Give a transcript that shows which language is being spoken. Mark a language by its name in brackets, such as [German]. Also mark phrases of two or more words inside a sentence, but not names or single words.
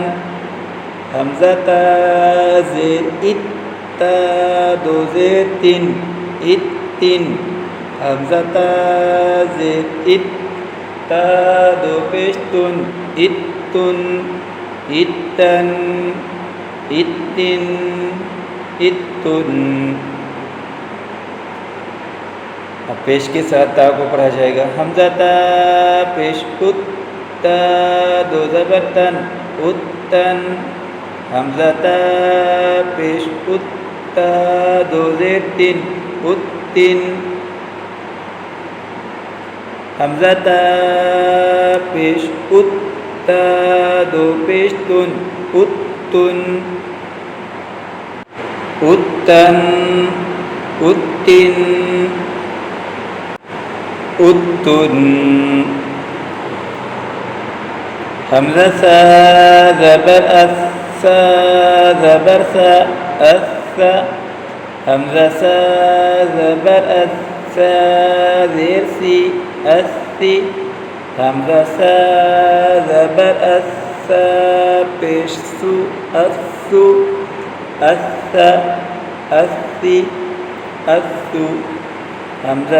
[Urdu] حمزہ تا زیر اتا دو زیر تن اتن. حمزہ تا زیر اتا دو پیش تن اتن اتن اتن اتن. اب پیش کے ساتھ تا کو پڑھا جائے گا. حمزہ تا پیش اتا دو زبر تن اتن. حمزہ تا پیش اتا دو زیر تین اتن حمزہ تا پیش اتا دو پیش تن اتن اتن اتن اتن حمزہ سا زبر اس سا زبر سا اس حمزہ سا زبر اس سا زیر سی اس سی حمزہ سا زبر اس سا پیش سو اس سو اس اسی اسو حمزہ